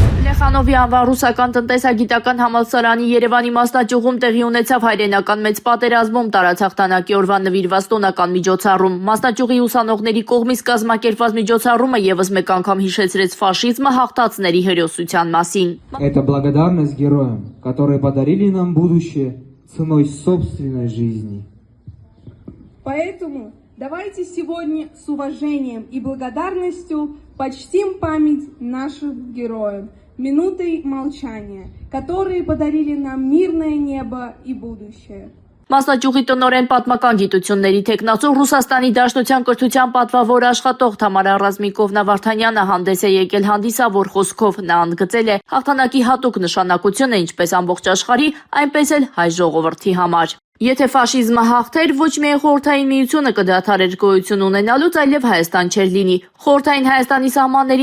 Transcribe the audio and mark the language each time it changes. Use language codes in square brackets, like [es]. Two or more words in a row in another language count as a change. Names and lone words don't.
[hy] Խանովի անվան ռուսական տնտեսագիտական համալսարանի Երևանի մասնաճյուղում տեղի ունեցավ հայրենական մեծ պատերազմում տարած հաղթանակի օրվան նվիրված տոնական միջոցառում։ Մասնաճյուղի ուսանողների կողմից կազմակերպված միջոցառումը ևս մեկ անգամ հիշեցրեց ֆաշիզմը հաղթածների հերոսության մասին։ [ru] Это благодарность героям, которые подарили нам будущее ценой собственной жизни. Поэтому давайте сегодня с уважением и благодарностью почтим память наших героев минутой молчания, которые подарили нам мирное небо и будущее. [hy] Մասնաճյուղի տնօրեն պատմական գիտությունների թեկնածու Ռուսաստանի Դաշնության կրթության պատվավոր աշխատող Թամարա Ռազմիկովնա Վարդանյանը հանդես է եկել հանդիսավոր խոսքով։ Նա ընդգծել է հաղթանակի հատուկ նշանակությունը ինչպես ամբողջ աշխարհի, այնպես էլ հայ ժողովրդի համար։ Եթե ֆաշիզմը հաղթեր, ոչ միայն Խորհրդային Միությունը կդադարեր գոյություն ունենալուց, այլև Հայաստան չէր լինի։ Խորհրդային Հայաստանի սահմաններին